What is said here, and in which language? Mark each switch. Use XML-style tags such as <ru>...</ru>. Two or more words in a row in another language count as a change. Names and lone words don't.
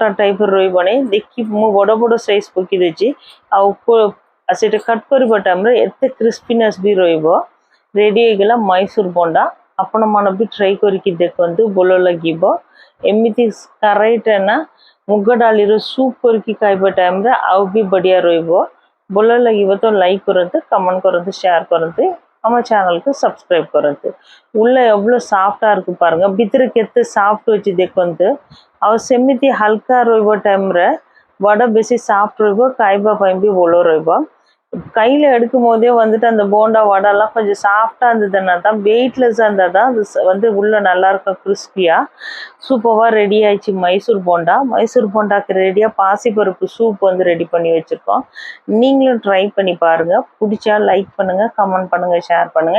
<or>ଟାଇପ୍ର ରହିବନି ଦେଖି ମୁଁ ବଡ଼ ବଡ଼ ସାଇଜ୍ ପକାଇ ଦେଇଛି ଆଉ ସେଇଟା କଟ୍ କରିବା ଟାଇମ୍ରେ ଏତେ କ୍ରିସ୍ପିନେସ୍ ବି ରହିବ ରେଡ଼ି ହେଇଗଲା ମୈसूर ବୋଣ୍ଡା ଆପଣମାନେ ବି ଟ୍ରାଏ କରିକି ଦେଖନ୍ତୁ ଭଲ ଲାଗିବ ଏମିତି କରେଇଟେ ନା ମୁଗ ଡାଲିର ସୁପ୍ କରିକି ଖାଇବା ଟାଇମ୍ରେ ଆଉ ବି ବଢ଼ିଆ ରହିବ ଭଲ ଲାଗିବ ତ ଲାଇକ୍ କରନ୍ତୁ କମେண்ட் କରନ୍ତୁ ஷேர் କରନ୍ତୁ ଆମ ଚ୍ୟାନେଲକୁ ସବସ୍କ୍ରାଇବ୍ କରନ୍ତୁ</or> <ta>உள்ள எவ்வளோ சாஃப்டாக இருக்கு பாருங்க</ta> <or>ଭିତରେ କେତେ ସାଫ୍ଟ ଅଛି ଦେଖନ୍ତୁ ଆଉ ସେମିତି ହାଲକା ରହିବ ଟାଇମ୍ରେ வடை ବେଶୀ சாஃப்ட் ରହିବ ଖାଇବା ପାଇଁ ବି ଭଲ ରହିବ</or> <ta>கையில் எடுக்கும் போதே வந்துட்டு அந்த போண்டா வடைலாம் கொஞ்சம் சாஃப்டாக இருந்ததுன்னா தான் வெயிட்லெஸ்ஸாக இருந்தால் தான் அது வந்து உள்ளே நல்லாயிருக்கும் கிறிஸ்பியாக சூப்பராக ரெடி ஆயிடுச்சு மைசூர் போண்டாக்கு ரெடியாக பாசிப்பருப்பு சூப் வந்து ரெடி பண்ணி வச்சுருக்கோம் நீங்களும் ட்ரை பண்ணி பாருங்கள் பிடிச்சா லைக் பண்ணுங்கள் கமெண்ட் பண்ணுங்கள் ஷேர் பண்ணுங்கள்</ta>